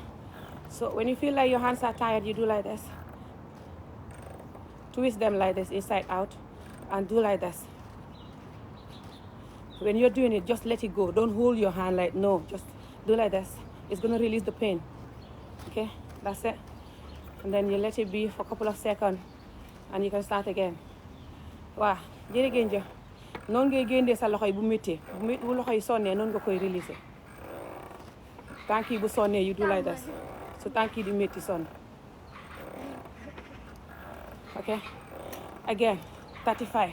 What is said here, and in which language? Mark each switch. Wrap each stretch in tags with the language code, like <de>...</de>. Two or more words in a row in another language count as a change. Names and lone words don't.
<en>So when you feel like your hands are tired, you do like this. Twist them like this, inside out, and do like this. When you're doing it, just let it go. Don't hold your hand like, no, just do like this. It's going to release the pain. Okay? That's it. And then you let it be for a couple of seconds, and you can start again.</en> <wo>Wow. Jërëjëf jëf. Noonu ngay génnee sa loxo yi bu méttee. Bu loxo yi sonnee noonu nga koy releaser. Tànk yi bu sonnee</wo> <en>you do like this.</en> <wo>So tànk yi di métti sonn. Okay?</wo> <en>Again. 35.</en>